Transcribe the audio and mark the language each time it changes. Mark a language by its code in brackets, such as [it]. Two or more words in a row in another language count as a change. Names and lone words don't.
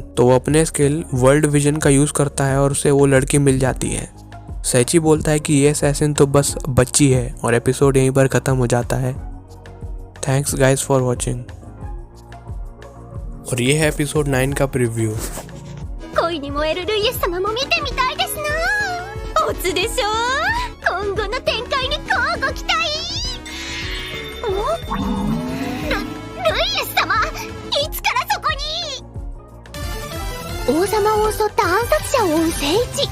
[hi] तो वो अपने [en] skill world vision [hi] का यूज़ करता है और उसे वो लड़की मिल जाती है। सैची बोलता है कि ये असैसिन तो बस बच्ची है और एपिसोड यहीं पर ख़त्म हो जाता है। [en] Thanks guys for watching. [hi] और ये है एपिसोड 9 का प्रीव्यू। [ja] 恋に燃えるルイエス様も見てみたいですな。オツでしょ。今後の展開に乞うご期待。ルイエス様、いつからそこに。王様を襲った暗殺者を追う聖一。